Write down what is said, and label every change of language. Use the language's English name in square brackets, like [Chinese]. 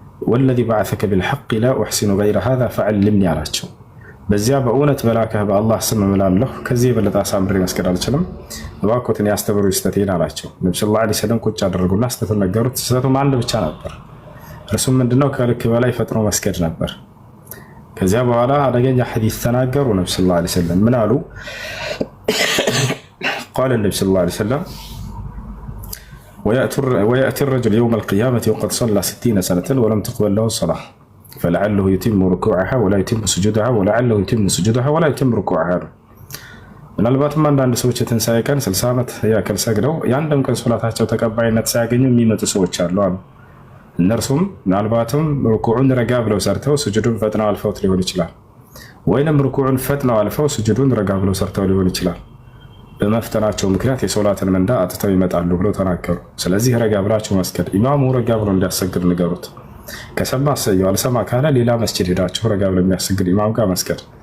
[Arabic] ወለዚ በዐሰከ ቢልሐቅ ላ ኡሕሲኑ ገይረ ሃዛ ፈዐልምኒ [Amharic] አላቸው። በዚያ በእውነት በላከህ በአላህ ስም እምላለሁ ከዚህ የበለጠ አሳምሬ መስገድ አልችልም፣ እባክዎትን ያስተምሩኝ ስህተቴን አላቸው። ነብዩ ሰለላሁ ዐለይሂ ወሰለም ቁጭ አደረጉና ስህተቱን ነገሩት። ስህተቱም አንድ ብቻ ነበር። እርሱም ምንድነው? ከልክ በላይ ፈጥኖ መስገድ ነበር። ከዚያ በኋላ አደገኛ ሐዲስ ተናገሩ። ነብዩ ሰለላሁ ዐለይሂ ወሰለም ምን አሉ? [Arabic] قال النبي صلى الله عليه وسلم ويأتي الرجل يوم القيامة وقد صلى 60 سنة ولم تقبل له الصلاة فلعله يتم ركوعها ولا يتم سجودها ولعله يتم سجودها ولا يتم ركوعها. [Amharic] ምናልባትም አንዳንድ ሰዎች የትንሣኤ ቀን 60 ዓመት ያክል ሰግደው የአንድም ቀን ሶላታቸው ተቀባይነት ሳያገኙ የሚመጡ ሰዎች አሉ። እነርሱም ምናልባትም ሩኩዑን ረጋ ብለው ሰርተው ስጁዱን ፈጥነው አልፈውት ሊሆን ይችላል፣ ወይንም ሩኩዑን ፈጥነው አልፈው ስጁዱን ረጋ ብለው ሰርተው ሊሆን ይችላል። በመፍተናቸው ምክንያት የሶላትን ምንዳ አጥተው ይመጣሉ ብለው ተናገሩ። ስለዚህ ረጋ ብላችሁ መስገድ፣ ኢማሙ ረጋ ብሎ እንዲያሰግድ ንገሩት። ከሰማ እሰየው፣ አልሰማ ካለ ሌላ መስጂድ ሄዳችሁ ረጋ ብሎ የሚያሰግድ ኢማም ጋር መስገድ።